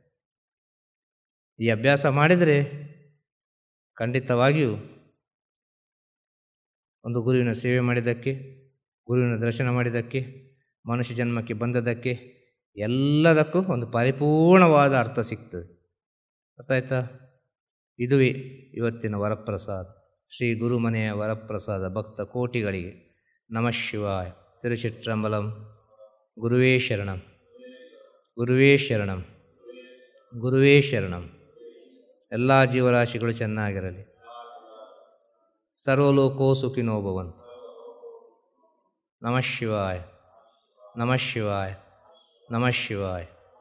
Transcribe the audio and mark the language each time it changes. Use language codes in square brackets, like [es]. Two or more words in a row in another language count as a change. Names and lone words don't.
[kn] ಈ ಅಭ್ಯಾಸ ಮಾಡಿದರೆ ಖಂಡಿತವಾಗಿಯೂ ಒಂದು ಗುರುವಿನ ಸೇವೆ ಮಾಡಿದ್ದಕ್ಕೆ, ಗುರುವಿನ ದರ್ಶನ ಮಾಡಿದ್ದಕ್ಕೆ, ಮನುಷ್ಯ ಜನ್ಮಕ್ಕೆ ಬಂದದ್ದಕ್ಕೆ ಎಲ್ಲದಕ್ಕೂ ಒಂದು ಪರಿಪೂರ್ಣವಾದ ಅರ್ಥ ಸಿಗ್ತದೆ. ಗೊತ್ತಾಯ್ತಾ? ಇದುವೇ ಇವತ್ತಿನ ವರಪ್ರಸಾದ. ಶ್ರೀ ಗುರುಮನೆಯ ವರಪ್ರಸಾದ ಭಕ್ತ ಕೋಟಿಗಳಿಗೆ [sa] ನಮಃ ಶಿವಾಯ. ತಿರುಚಿಟ್ರಂಬಲಂ. ಗುರುವೇ ಶರಣಂ, ಗುರುವೇ ಶರಣಂ, ಗುರುವೇ ಶರಣಂ. [kn] ಎಲ್ಲ ಜೀವರಾಶಿಗಳು ಚೆನ್ನಾಗಿರಲಿ. [sa] ಸರ್ವಲೋಕೋ ಸುಖಿನೋ ಭವಂತು. ನಮಃ ಶಿವಾಯ, ನಮಃ ಶಿವಾಯ, ನಮಃ ಶಿವಾಯ.